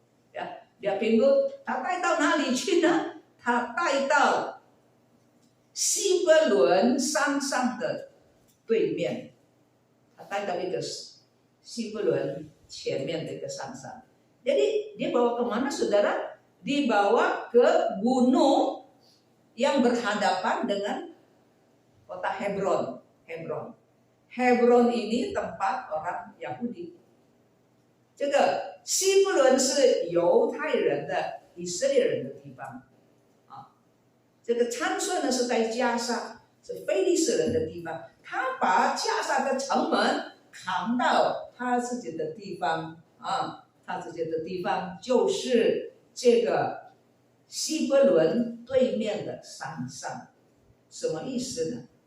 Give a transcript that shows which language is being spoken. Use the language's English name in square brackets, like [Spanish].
[Indonesian] Ya, dia pinggul, [Chinese] 他带到哪里去呢？他带到西伯伦山上的对面，他带到一个西伯伦前面的一个山上。 [Indonesian] Jadi dia bawa kemana saudara? Dibawa ke gunung yang berhadapan dengan kota Hebron. Hebron ini tempat orang Yahudi. [Chinese] 这个西伯伦是犹太人的以色列人的地方啊。这个参孙呢是在加沙，是非利士人的地方。他把加沙的城门扛到他自己的地方啊，他自己的地方就是这个西伯伦对面的山上。什么意思呢？